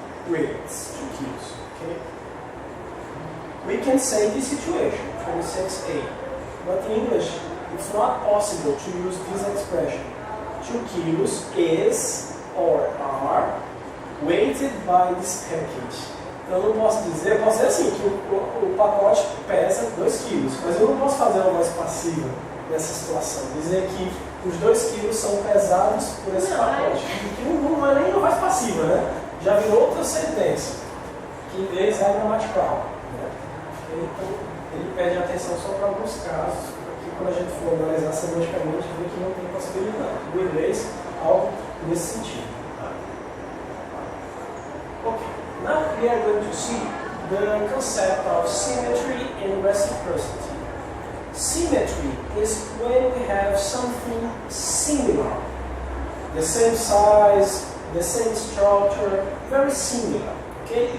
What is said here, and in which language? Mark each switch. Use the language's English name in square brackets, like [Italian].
[English] Weights 2 kilos. Okay? We can say this situation, 26a. But in English, it's not possible to use this expression. 2 kilos is or are weighted by this package. [Portuguese] Então eu não posso dizer, eu posso dizer assim, que o pacote pesa 2 quilos, mas eu não posso fazer uma voz passiva nessa situação. Dizer que os 2 quilos são pesados por esse pacote. Que não é nem uma voz passiva, né? Já virou outra sentença, que em inglês é gramatical. Né? Então, ele pede atenção só para alguns casos, porque quando a gente for analisar semanticamente, vê que não tem possibilidade. No inglês, algo nesse sentido. [English] Okay. Now we are going to see the concept of symmetry and reciprocity. Symmetry is when we have something similar, the same size, the same structure, very similar. Okay?